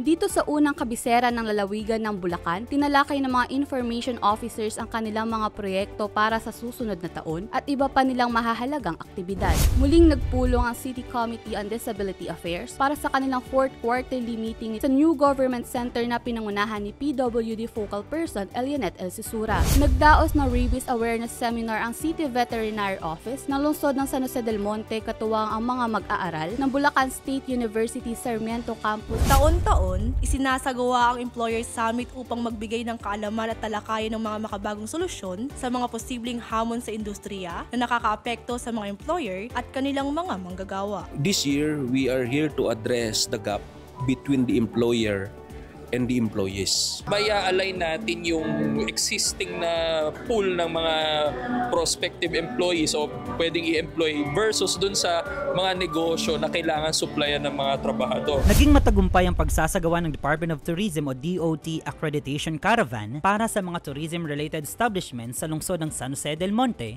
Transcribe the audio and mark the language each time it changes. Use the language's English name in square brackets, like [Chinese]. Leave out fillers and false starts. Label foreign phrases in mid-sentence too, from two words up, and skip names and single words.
[Filipino] Dito sa unang kabisera ng lalawigan ng Bulacan, tinalakay ng mga Information Officers ang kanilang mga proyekto para sa susunod na taon at iba pa nilang mahahalagang aktibidad. Muling nagpulong ang City Committee on Disability Affairs para sa kanilang [English] 4th quarterly meeting [Filipino] sa New Government Center na pinangunahan ni PWD Focal Person Elionet El Sisura. Nagdaos na [English] rabies awareness seminar [Filipino] ang City Veterinary Office ng lungsod ng San Jose del Monte katuwang ang mga mag-aaral ng Bulacan State University Sarmiento Campus. Taon-taon, isinasagawa ang Employer Summit upang magbigay ng kaalaman at talakayan ng mga makabagong solusyon sa mga posibleng hamon sa industriya na nakakaapekto sa mga employer at kanilang mga manggagawa. [English] This year, we are here to address the gap between the employer and the employees. [Filipino] Maya-align natin yung [English] existing na pool [Filipino] ng mga [English] prospective employees [Filipino] o pwedeng i-employ versus dun sa mga negosyo na kailangan supplyan ng mga trabahador. Naging matagumpay ang pagsasagawa ng Department of Tourism o DOT Accreditation Caravan para sa mga [English] tourism-related establishments [Filipino] sa lungsod ng San Jose del Monte.